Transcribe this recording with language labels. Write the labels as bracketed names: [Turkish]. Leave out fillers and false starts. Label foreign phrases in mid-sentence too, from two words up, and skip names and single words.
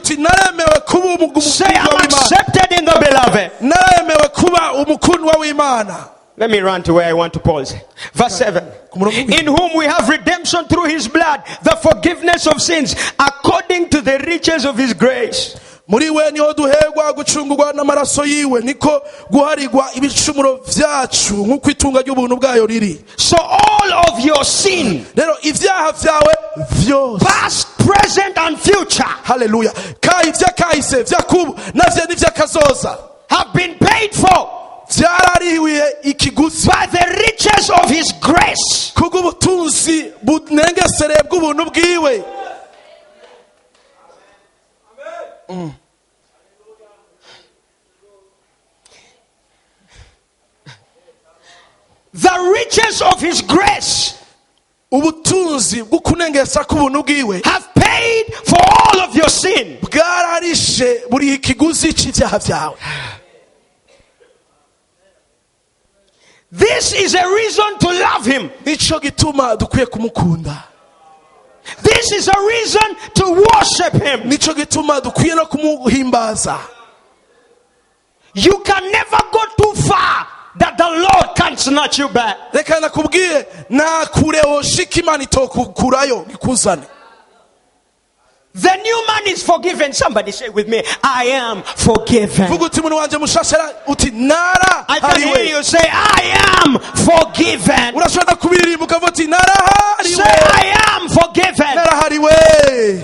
[English] Say I'm accepted in the beloved. Let me run to where I want to pause. Verse 7. In whom we have redemption through His blood, the forgiveness of sins, according to the riches of His grace. [Rundi] Muri we niho duherwa gucungurwa n'amaraso yiwe niko guharigwa ibicumuro vyacu nk'uko itunga ry'ubuntu bwayo riri. [English] So all of your sin, [Rundi] rero ivyaha vyawe vyose, [English] past, present and future, [Rundi] hallelujah, kahise vyakubu navyo n'ivyakazoza, [English] have been paid for [Rundi] vyararihiwe ikiguzi [English] by the riches of His grace. [Rundi] Kubw'ubutunzi bunengesere bw'ubuntu bwiwe. [English] The riches of His grace [Rundi] ubutunzi bw'ukunengesa k'ubuntu bwiwe [English] have paid for all of your sin. [Rundi] Bwararishe buri ikiguzi c'ivyaha vyawe. [English] This is a reason to love Him. [Rundi] Nico gituma dukwiye kumukunda. [English] This is a reason to worship Him. [Rundi] Nico gituma dukwiye no kumuhimbaza. [English] You can never go too far that the Lord can't snatch you back. [Rundi] Reka nakubwiye na kure woshika Imana itokukurayo ikuzane. [English] The new man is forgiven. Somebody say with me, I am forgiven. I can hear you say, I am forgiven. Say, I am forgiven.